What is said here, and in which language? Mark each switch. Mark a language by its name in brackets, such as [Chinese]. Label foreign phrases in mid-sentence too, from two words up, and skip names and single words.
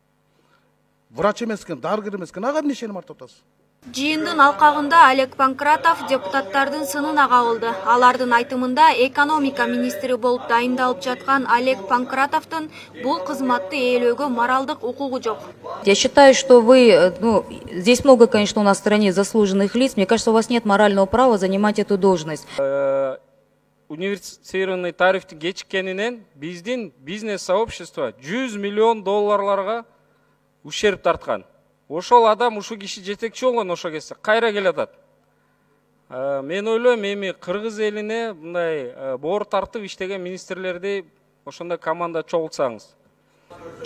[Kyrgyz] Врач эмес экен, дарыгер эмес экен, ага эмне ишеним артып атасыз? Жыйындын алкагында Олег Панкратов депутаттардын сынына кабылды. Алардын айтымында экономика министри болуп дайындалып жаткан Олег Панкратовдун бул кызматты ээлөөгө моралдык укугу жок. [Russian] Я считаю, что вы, здесь много, конечно, у нас в стране заслуженных лиц. Мне кажется, у вас нет морального права занимать эту должность. [Kyrgyz] Универсифицированный тарифти кечиккенинен биздин [Russian] бизнес сообщество [Kyrgyz] 100 миллион долларларга ущерб тарткан. Ошол адам, ушу киши жетекчи болгон ошо кезде кайра келатат. Мен ойлойм, эми кыргыз элине мындай боор тартып иштеген министрлерди ошондой команда чогултсаңыз.